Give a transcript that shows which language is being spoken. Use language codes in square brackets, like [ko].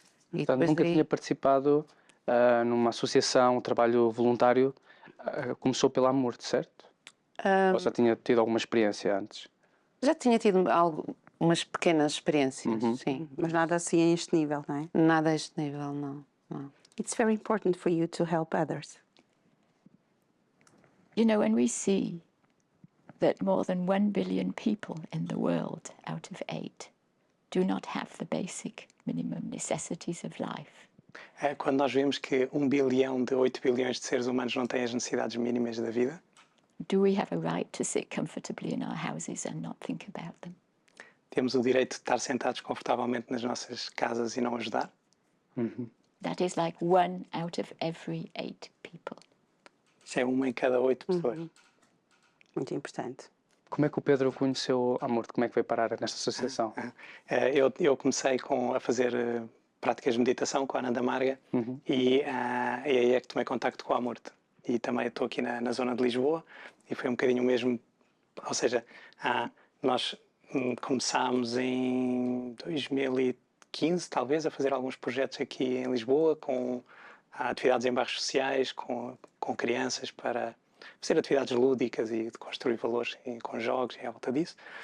[pt] Portanto, nunca tinha participado numa associação, um trabalho voluntário, começou pela Amurte, certo? Ou já tinha tido alguma experiência antes? Já tinha tido umas pequenas experiências, sim. Mas nada assim a este nível, não é? Nada a este nível, não. [en] It's very important for you to help others. You know, when we see that more than 1 billion people in the world out of 8 do not have the basic minimum necessities of life. [pt] Quando nós vemos que 1 bilhão de 8 bilhões de seres humanos não têm as necessidades mínimas da vida, [en] do we have a right to sit comfortably in our houses and not think about them? [pt] Temos o direito de estar sentados confortavelmente nas nossas casas e não ajudar? [en] That is like 1 out of every 8 people. [pt] Isso é 1 em cada 8 pessoas. Muito importante. Como é que o Pedro conheceu a Amurte? Como é que veio parar nesta associação? Eu comecei a fazer práticas de meditação com a Ananda Marga e aí é que tomei contacto com a Amurte. E também estou aqui na zona de Lisboa e foi um bocadinho o mesmo, ou seja, nós começámos em 2015 talvez a fazer alguns projetos aqui em Lisboa com atividades em bairros sociais, com crianças para fazer atividades lúdicas e de construir valores com jogos e à volta disso.